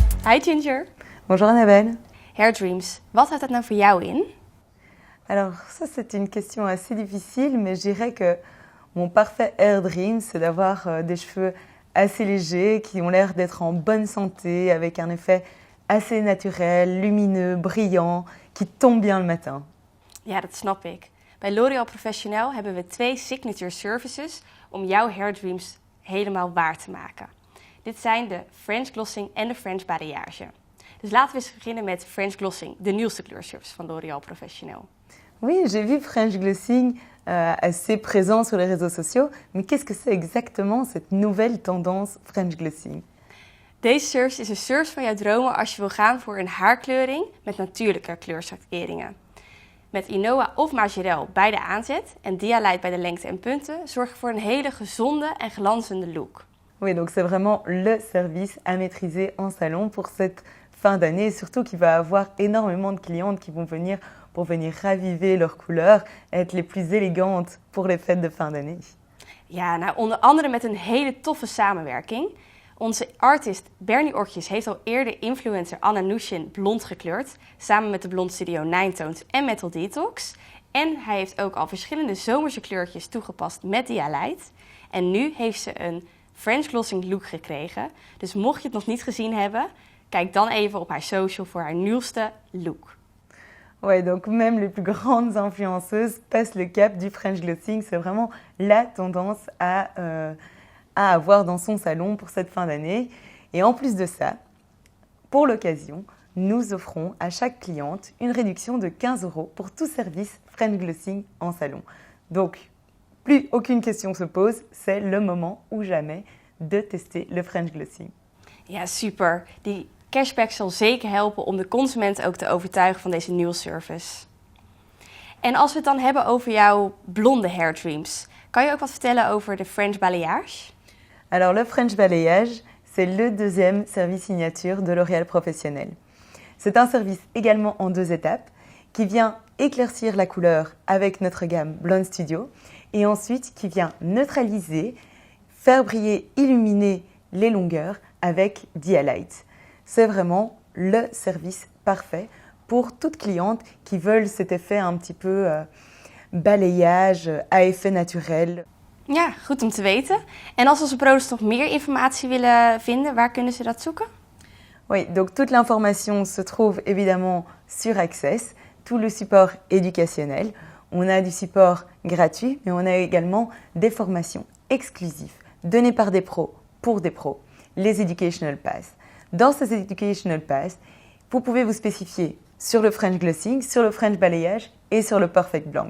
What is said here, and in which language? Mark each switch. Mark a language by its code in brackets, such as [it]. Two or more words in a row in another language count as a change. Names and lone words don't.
[fr] Hi Ginger. Bonjour Annabelle. [nl] Hair Dreams, wat houdt dat nou voor jou in? [fr] Alors ça c'est une question assez difficile, mais je dirais que mon parfait Hair Dream, c'est d'avoir des cheveux assez légers, qui ont l'air d'être en bonne santé, avec un effet assez naturel, lumineux, brillant, qui tombe bien le matin. [nl] Ja, dat snap ik. Bij L'Oréal Professionnel hebben we 2 [en] signature services [nl] om jouw [en] hair dreams [nl] helemaal waar te maken. Dit zijn de French Glossing en de French Balayage. Dus laten we eens beginnen met French Glossing, de nieuwste kleurservice van L'Oréal Professionnel. [fr] Oui, j'ai vu French Glossing assez présent sur les réseaux sociaux, mais qu'est-ce que c'est exactement cette nouvelle tendance French Glossing? [nl] Deze service is een service van jouw dromen als je wil gaan voor een haarkleuring met natuurlijke kleurschakeringen. Met Inoa of Majorel bij de aanzet en Dialight bij de lengte en punten zorg je voor een hele gezonde en glanzende look. [fr] Oui, donc c'est vraiment le service à maîtriser en salon pour cette fin d'année, et surtout qu'il va avoir énormément de clientes qui vont venir pour venir raviver leurs couleurs, être les plus élégantes pour les fêtes de fin d'année. [nl] Ja, nou onder andere met een hele toffe samenwerking. Onze artist Bernie Ortjes heeft al eerder influencer Anna Nushin blond gekleurd, samen met de Blond Studio Nine Tones en Metal Detox. En hij heeft ook al verschillende zomerse kleurtjes toegepast met Dialight. En nu heeft ze een French Glossing look gekregen. Dus mocht je het nog niet gezien hebben, kijk dan even op haar social voor haar nieuwste look. [fr] Ouais, donc même les plus grandes influenceuses passent le cap du French Glossing. C'est vraiment la tendance à avoir dans son salon pour cette fin d'année. Et en plus de ça, pour l'occasion, nous offrons à chaque cliente une réduction de 15 € pour tout service French Glossing en salon. Donc, plus aucune question se pose, c'est le moment ou jamais de tester le French Glossing. [nl] Ja, super. Die cashback zal zeker helpen om de consument ook te overtuigen van deze nieuwe service. En als we het dan hebben over jouw blonde [en] hair dreams, [nl] kan je ook wat vertellen over de French Balayage? [fr] Alors le French Balayage, c'est le deuxième service signature de L'Oréal Professionnel. C'est un service également en 2 étapes qui vient éclaircir la couleur avec notre gamme Blonde Studio et ensuite qui vient neutraliser, faire briller, illuminer les longueurs avec Dialight. C'est vraiment le service parfait pour toute cliente qui veulent cet effet un petit peu balayage à effet naturel. [nl] Ja, goed om te weten. En als onze products nog meer informatie willen vinden, waar kunnen ze dat zoeken? [fr] Oui, donc toute l'information se trouve évidemment sur Access, tout le support éducationnel. On a du support gratuit, mais on a également des formations exclusives données par des pros pour des pros, les Educational Pass. Dans ces Educational Pass, vous pouvez vous spécifier sur le French Glossing, sur le French Balayage et sur le Perfect Blonde.